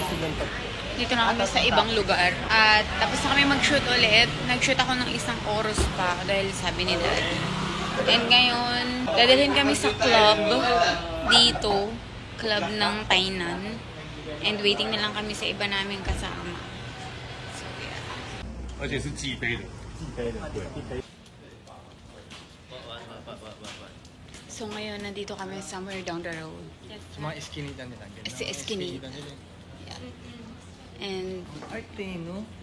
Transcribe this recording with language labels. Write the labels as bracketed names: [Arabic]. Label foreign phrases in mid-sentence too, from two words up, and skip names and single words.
[Filipino] Dito na kami sa ibang lugar. At tapos na kami mag-shoot ulit. Nag-shoot ako ng isang oras pa dahil sabi ni Dad. And ngayon, dadalhin kami sa club dito. Club ng Tainan. And waiting na lang kami sa iba namin kasama. [English] So, yeah. [Chinese] 而且是寄杯的。 [Filipino] So, ngayon, nandito kami [English] somewhere down the road. [Filipino] Sa mga iskinitan nila. Sa iskinitan. [English] Yeah. And, [Filipino] Arte, no?